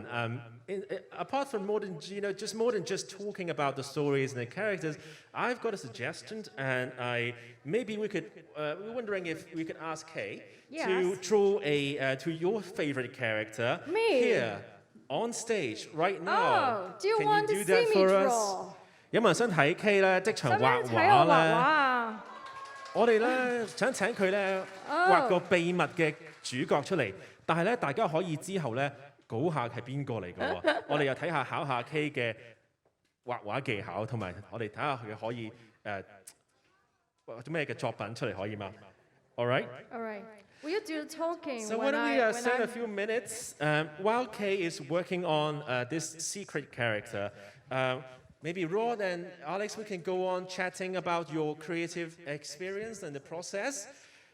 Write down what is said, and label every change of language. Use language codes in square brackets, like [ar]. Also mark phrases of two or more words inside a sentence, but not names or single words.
[en] Apart from more than just talking about the stories and the characters, I've got a suggestion, and we're wondering if we could ask Kay to draw to your favorite character here on stage right now. Do you Can want you do to that see me for draw? us? [yue] 有冇人想睇 Kay 咧即場畫畫畫咧？畫我哋咧想請佢咧畫個秘密嘅主角出嚟，但係咧大家可以之後咧估下係邊個嚟嘅喎。我哋又考下 Kay 嘅畫畫技巧，同埋我哋睇下佢可以畫啲咩嘅作品出嚟，可以嗎 ？ [en] All right. All right. Will you do the talking? So why don't we spend a few minutes while Kay is working on this secret character? Maybe Rod and Alex, we can go on chatting about your creative experience and the process.